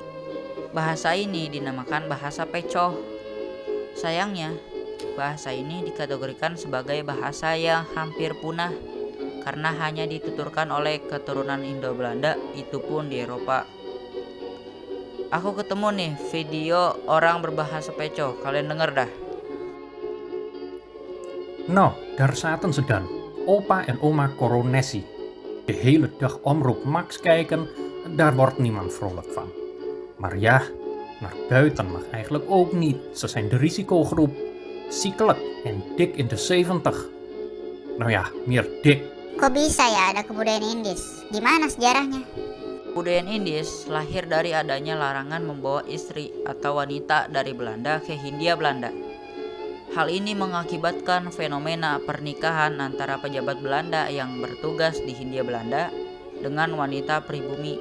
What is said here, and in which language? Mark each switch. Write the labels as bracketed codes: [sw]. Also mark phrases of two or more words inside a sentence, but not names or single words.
[id] Bahasa ini dinamakan bahasa Pecoh. Sayangnya, bahasa ini dikategorikan sebagai bahasa yang hampir punah karena hanya dituturkan oleh keturunan Indo-Belanda, itu pun di Eropa. Aku ketemu nih video orang berbahasa Pecoh, kalian denger dah. [nl] Nou, daar zaten ze dan, opa en oma Coronesi. De hele dag Omroep Max kijken en daar wordt niemand vrolijk van. Maar ja, naar buiten mag eigenlijk ook niet. Ze zijn de risicogroep. Ziekelijk en dik in de 70. Nou ja, meer dik. [id] Kok bisa ya ada kebudayaan Indis? Gimana sejarahnya? Kebudayaan Indis lahir dari adanya larangan membawa istri atau wanita dari Belanda ke Hindia Belanda. Hal ini mengakibatkan fenomena pernikahan antara pejabat Belanda yang bertugas di Hindia Belanda dengan wanita pribumi.